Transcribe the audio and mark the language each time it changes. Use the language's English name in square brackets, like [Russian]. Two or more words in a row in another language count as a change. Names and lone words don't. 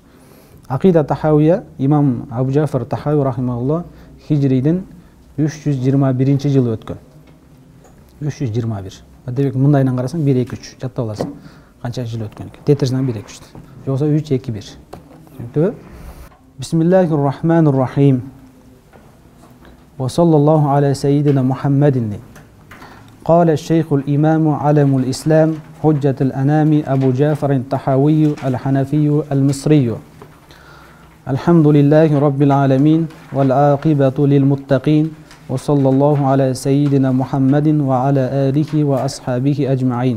[Kyrgyz] Акыйда Тахауия имам Абу Джафар Тахауи рахимахуллах хижридин 321-жылы өткөн. 321. Демек мындайынан карасаң 1-2-3 жаттап аласың. Канча жыл өткөн экен? Тетерсиңен 1-2-3. Же болбосо 3-2-1. Түшүнүктүбү? [Arabic] بسم الله الرحمن الرحيم. وصلى الله على سيدنا محمد. قال الشيخ الإمام علم الإسلام حجة الأنام أبو جعفر الطحاوي الحنفي المصري. الحمد لله رب العالمين والعاقبة للمتقين وصلى الله على سيدنا محمد وعلى آله وأصحابه أجمعين.